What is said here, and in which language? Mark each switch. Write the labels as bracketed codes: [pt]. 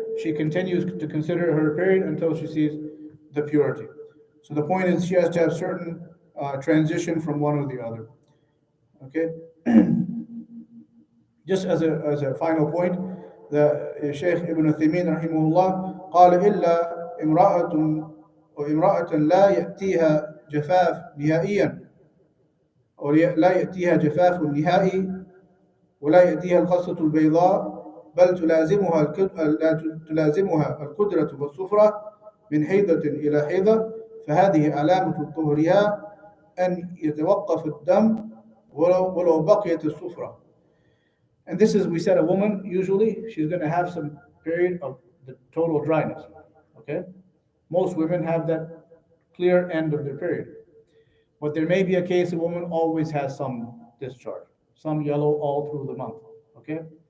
[en] She continues to consider her period until she sees the purity. So the point is, she has to have certain transition from one or the other. Okay. Just as a final point, the Shaykh Ibn Uthaymeen rahimahullah [ar] قال إلا امرأة لا يأتيها جفاف نهائيا، أو لا يأتيها جفاف نهائي ولا يأتيها الخصة البيضاء، بل تلازمها القدرة والصفرة من حيضة إلى حيضة، فهذه علامة طهرها أن يتوقف الدم ولو بقيت الصفرة. [en] And this is, we said, a woman, usually she's going to have some period of the total dryness. Okay? Most women have that clear end of their period. But there may be a case a woman always has some discharge, some yellow all through the month. Okay?